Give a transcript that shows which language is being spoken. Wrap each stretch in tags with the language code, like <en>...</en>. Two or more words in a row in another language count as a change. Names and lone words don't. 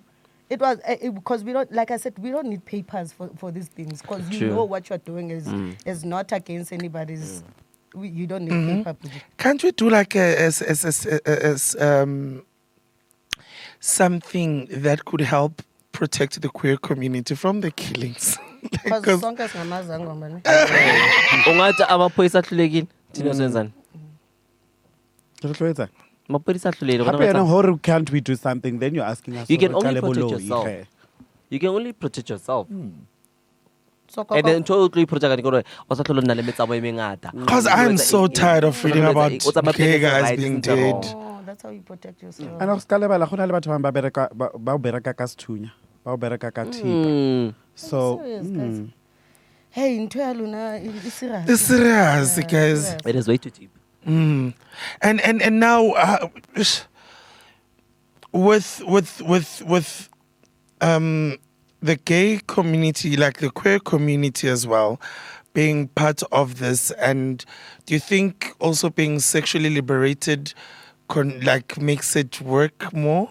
<en>It was because we don't, like I said, we don't need papers for these things because you True. know what you're doing is not against anybody's. You don't need paper. Can't we do like something that could help protect the queer community from the killings? Because Because</en> <zu>sonke singamazangwa manje. Ungathi amaphoyisa ahlulekile thina senzani</zu> <st>Ke re tlo etsa?</st> <zu>amaphoyisa ahlulekile</zu> <st>Hape yena hore</st> <en>can't we do something? Then you're asking us. You can hore only qale protect boloi, yourself. ge. you can only protect yourself So and then</en> <tn>ntho o tlo iprotecta ke gore o sa tlhole nna le metsamo e mengata</tn> <en>I'm so tired of reading about gay guys being dead. Oh, that's how you protect yourself.</en> <tn>And o ska lebala gona le batho ba bereka ka sethunya ba bereka ka thipa.</tn> <en>So Serious, guys.</en> <st>Hey, into ya luna</st> <en>is serious. It's serious, guys. it is way too deep And now with the gay community, like the queer community as well, being part of this, and do you think also being sexually liberated like makes it work more?</en>